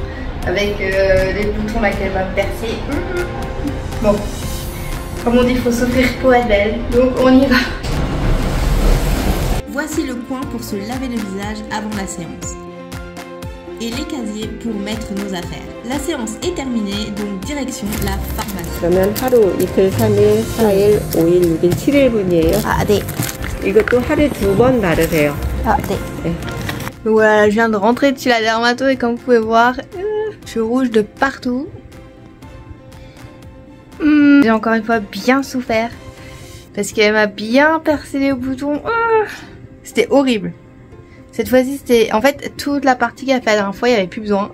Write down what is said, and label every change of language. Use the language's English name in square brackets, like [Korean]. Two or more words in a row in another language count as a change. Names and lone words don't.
[French] Avec les boutons là qu'elle va me percer. Bon, comme on dit, il faut s'offrir pour être belle. Donc on y va. Voici le coin pour se laver le visage avant la séance. Et les casiers pour mettre nos affaires. La séance est terminée, donc direction la pharmacie. [Korean] 그러면 하루 이틀, 3일, 4일, 5일, 6일, 7일분이에요. Ah, 네. 이것도 하루에 2번 바르세요. Ah, 네. 네. [French] Donc voilà, je viens de rentrer de chez la dermato et comme vous pouvez voir, je suis rouge de partout. J'ai encore une fois bien souffert parce qu'elle m'a bien percé les boutons. C'était horrible. Cette fois-ci, c'était en fait toute la partie qu'elle a fait la dernière fois, il n'y avait plus besoin.